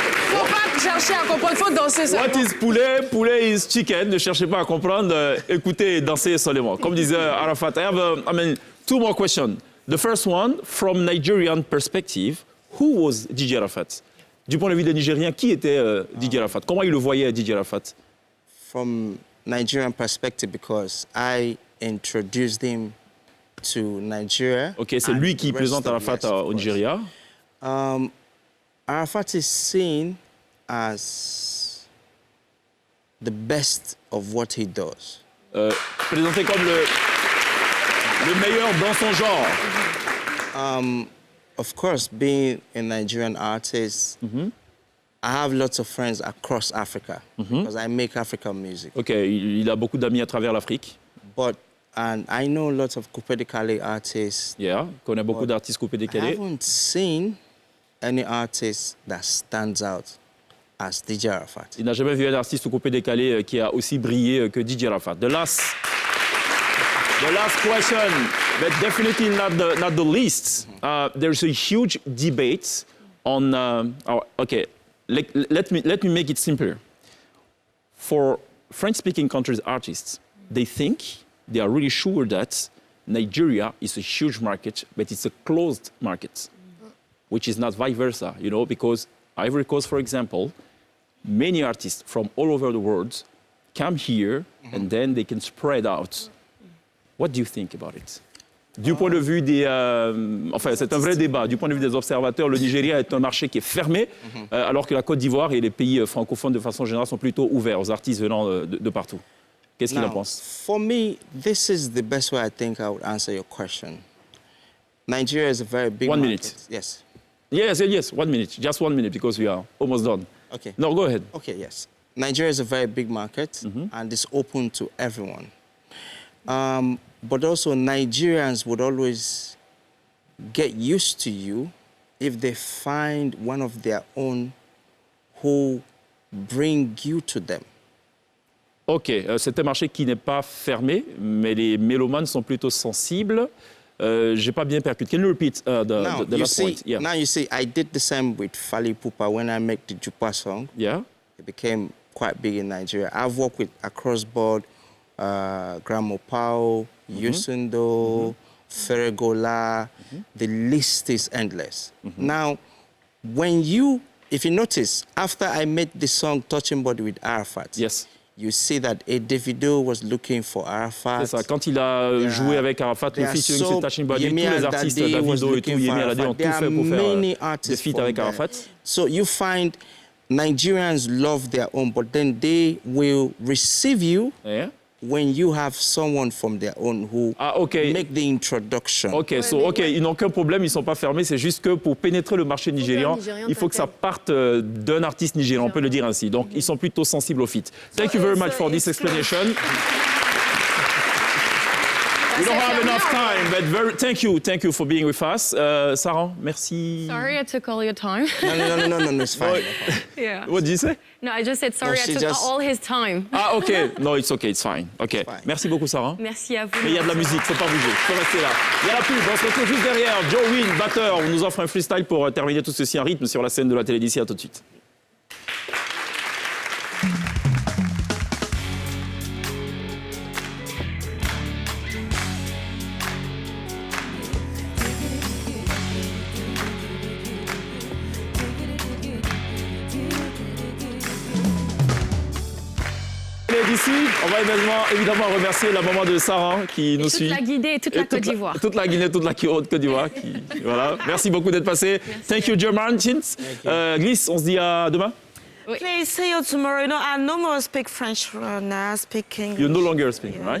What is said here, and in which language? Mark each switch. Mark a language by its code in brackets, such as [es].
[fr] Faut pas chercher à comprendre, faut danser seulement. [en] What is poulet? Poulet is chicken. [fr] Ne cherchez pas à comprendre. Écoutez et dansez seulement. Comme disait Arafat, [en] I have two more questions. The first one, from Nigerian perspective, who was DJ Arafat? [fr] Du point de vue des Nigériens, qui était DJ Arafat? Comment il le voyait, DJ Arafat? [en] From Nigerian perspective, because I introduced him to Nigeria. [fr] Ok, c'est lui qui présente Arafat au Nigeria. [en] Arafat is seen as the best of what he does. [fr] Présenté comme le meilleur dans son genre. [en] Of course, being a Nigerian artist, I have lots of friends across Africa because I make African music. [fr] Ok, il a beaucoup d'amis à travers l'Afrique. [en] And I know lots of Coupé Décalé artists. [fr] Yeah, connaît beaucoup d'artistes coupés [en] I [fr] décalés. [en] haven't seen any artist that stands out as DJ Arafat. [fr] Il n'a jamais vu un artiste coupé décalé qui a aussi brillé que DJ Arafat. [en] The last question, but definitely not the least. There's a huge debate on. Okay, let me make it simpler. For French-speaking countries artists, they think they are really sure that Nigeria is a huge market, but it's a closed market, which is not vice versa, because Ivory Coast, for example, many artists from all over the world come here and then they can spread out. What do you think about it? [fr] Du point de vue des... enfin, c'est un vrai débat. Du point de vue des observateurs, le Nigeria est un marché qui est fermé, alors que la Côte d'Ivoire et les pays francophones, de façon générale, sont plutôt ouverts aux artistes venant de partout. Qu'est-ce qu'il en pense? [en] For me, this is the best way I think I would answer your question. Nigeria is a very big market. 1 minute. Yes. Yes, 1 minute. Just 1 minute, because we are almost done. Okay. No, go ahead. Okay, yes. Nigeria is a very big market, and it's open to everyone. But also, Nigerians would always get used to you if they find one of their own who bring you to them. [fr] Ok, c'est un marché qui n'est pas fermé, mais les mélomanes sont plutôt sensibles. J'ai pas bien percuté. [en] Can you repeat the last point? Yeah. Now you see, I did the same with Fally Ipupa when I made the Jupa song. Yeah. It became quite big in Nigeria. I've worked with Across Board, Gramo Pao, Yusundo, Ferregola. The list is endless. Now, if you notice, after I made the song Touching Body with Arafat, yes, you see that a Davido was looking for Arafat. [fr] C'est ça. Quand il a joué avec Arafat, le featuring sur Touching Body, tous les artistes, Davido et tout, Yemi Alade ont tout fait pour faire des feats avec Arafat. [en] So you find Nigerians love their own, but then they will receive you when you have someone from their own who make the introduction. [fr] Ok, ils n'ont aucun problème, ils ne sont pas fermés, c'est juste que pour pénétrer le marché nigérian, il faut que ça parte d'un artiste nigérian, on peut le dire ainsi. Donc, ils sont plutôt sensibles au feat. [en] Thank you very much for this explanation. We don't have enough time, but thank you for being with us. [fr] Sarah, merci. [en] Sorry I took all your time. No, it's fine. Yeah. What did you say? No, I just said sorry I took all his time. Ah, ok. No, it's okay, it's fine. Ok. [fr] Merci beaucoup, Sarah. Merci à vous. Mais il y a de la musique, faut pas bouger, faut rester là. Il y a la pub, on se retrouve juste derrière. Joe Wynn, batteur, on nous offre un freestyle pour terminer tout ceci en rythme sur la scène de la télé d'ici. À tout de suite. D'ici, on va évidemment remercier la maman de Sarah qui nous suit. Toute la Guinée et toute la Côte d'Ivoire. Toute la Guinée, toute la Côte d'Ivoire. Voilà. Merci beaucoup d'être passé. [en] Thank you, [fr] German. Glyce, on se dit à demain. [en] Please see you tomorrow. I no more speak French now. I speak English. You no longer speak, right?